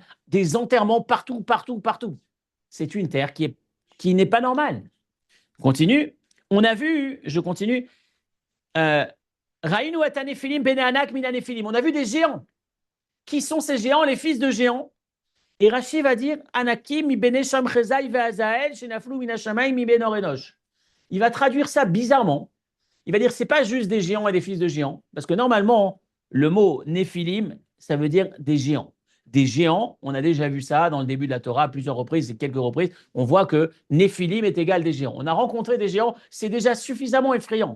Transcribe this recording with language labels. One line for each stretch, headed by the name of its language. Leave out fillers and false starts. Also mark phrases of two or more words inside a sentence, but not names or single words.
French: Des enterrements partout. C'est une terre qui n'est pas normale. Continue. On a vu, je continue,
Hebrew: ראינו את הנפילים בני ענק מן הנפילים.
French: On a vu des géants. Qui sont ces géants? Les fils de géants. Et Rashi va dire
Hebrew: ענקים מבני שמחזאי ועזאל שנפלו מן השמים בימי דור אנוש.
French: Il va traduire ça bizarrement. Il va dire c'est pas juste des géants et des fils de géants, parce que normalement le mot Néphilim ça veut dire des géants. Des géants, on a déjà vu ça dans le début de la Torah à plusieurs reprises et quelques reprises. On voit que Néphilim est égal des géants. On a rencontré des géants, c'est déjà suffisamment effrayant.